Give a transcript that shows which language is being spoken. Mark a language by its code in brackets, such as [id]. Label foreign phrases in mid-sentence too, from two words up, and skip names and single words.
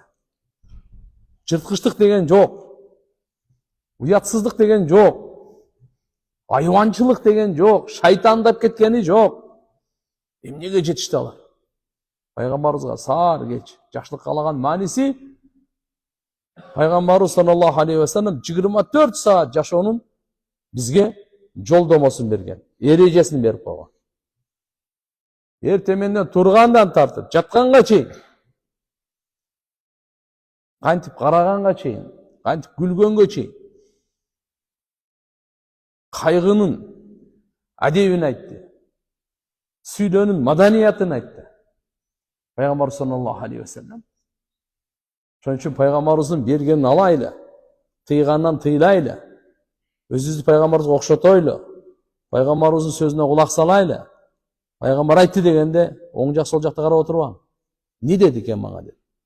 [ky] Жырткычтык деген жок. Уятсыздык деген жок. Айванчылык деген жок. Шайтандап кеткени жок. Эмнеге жетишти алар? Пайгамбарыбызга саар кеч жакшылык каалаган мааниси Пайгамбарыбыз [ar] صلى الله عليه وسلم [ky] 24 саат жашоонун бизге жолдомосун берген, эрежесин берип койгон. Эртеменден тургандан тартып, жатканга чейин, кантип караганга чейин, кантип күлгөнгө чейин кайгынын адебин айтты. Сүйлөөнүн маданиятын айтты. [ar] Пайгамбар صلى الله عليه وسلم. [ky] Ошон үчүн пайгамбарыбыздын бергенин алайлы, тыйгандан тыйлайлы. Өзүбүздү пайгамбарыбызга окшотойлу. Пайгамбарыбыздын сөзүнө кулак салайлы. Пайгамбар айтты дегенде оң жак сол жакта карап отурбаң. Не деди экен мага деп.